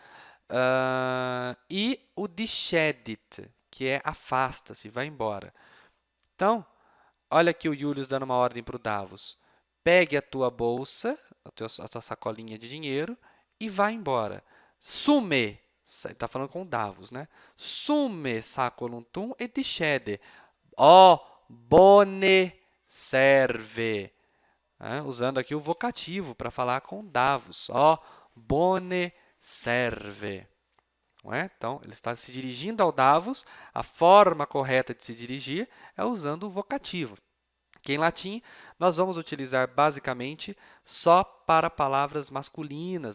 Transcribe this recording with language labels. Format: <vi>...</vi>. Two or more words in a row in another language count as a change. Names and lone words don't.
<pt>E o discedit, que é afasta-se, vai embora. Então, olha aqui o Julius dando uma ordem para o Davos. Pegue a tua bolsa, a tua sacolinha de dinheiro e vá embora. Sume, está falando com o Davos, né?</pt> <la>Sume sacolum tum et discede. Ó, bone serve.</la> <pt>Usando aqui o vocativo para falar com Davos.</pt> <la>Ó, bone serve.</la> <pt>Não é? Então, ele está se dirigindo ao Davos. A forma correta de se dirigir é usando o vocativo, que em latim nós vamos utilizar basicamente só para palavras masculinas.</pt>